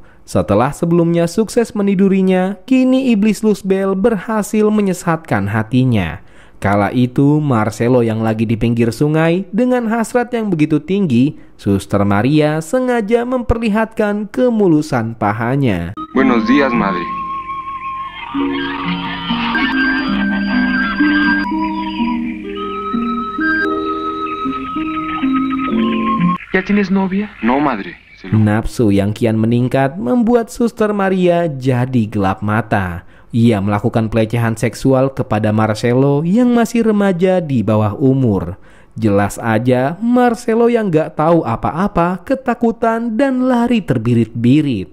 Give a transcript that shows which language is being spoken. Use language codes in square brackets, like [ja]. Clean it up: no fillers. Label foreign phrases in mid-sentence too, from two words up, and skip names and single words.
[id] Setelah sebelumnya sukses menidurinya, kini iblis Luzbel berhasil menyesatkan hatinya. Kala itu Marcelo yang lagi di pinggir sungai dengan hasrat yang begitu tinggi, Suster Maria sengaja memperlihatkan kemulusan pahanya. [es] Buenos días, madre. ¿Ya tienes novia? No, madre. [id] Nafsu yang kian meningkat membuat Suster Maria jadi gelap mata. Ia melakukan pelecehan seksual kepada Marcelo yang masih remaja di bawah umur. Jelas aja Marcelo yang gak tahu apa-apa ketakutan dan lari terbirit-birit.